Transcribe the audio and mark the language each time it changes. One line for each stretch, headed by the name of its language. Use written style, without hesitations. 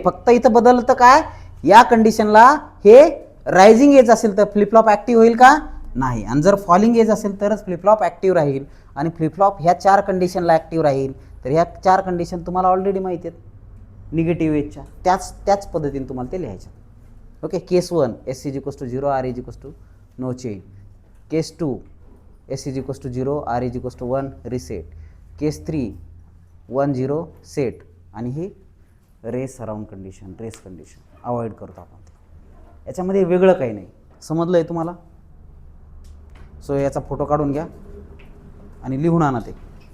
Marathi: फक्त इथं बदलतं काय, या कंडिशनला हे रायझिंग एज असेल तर फ्लिपफ्लॉप ॲक्टिव्ह होईल का? नाही. आणि जर फॉलिंग एज असेल तरच फ्लिपफ्लॉप ॲक्टिव्ह राहील. आणि फ्लिपफ्लॉप ह्या 4 कंडिशनला ॲक्टिव्ह राहील. तर ह्या 4 कंडिशन तुम्हाला ऑलरेडी माहिती आहेत निगेटिव्ह एजच्या, त्याच पद्धतीने तुम्हाला ते लिहायच्या. Okay.
English: Case 1 S is equals to 0, R is equals to no change. Case 2 S is equals to 0, R is equals to 1, reset.
Marathi: Case 3 1 0 set. आणि ही race around condition, race condition avoid करतो आपण. याच्यामध्ये वेगळं काही नाही. समजलं आहे तुम्हाला? सो याचा फोटो काढून घ्या आणि लिहून आणा ते.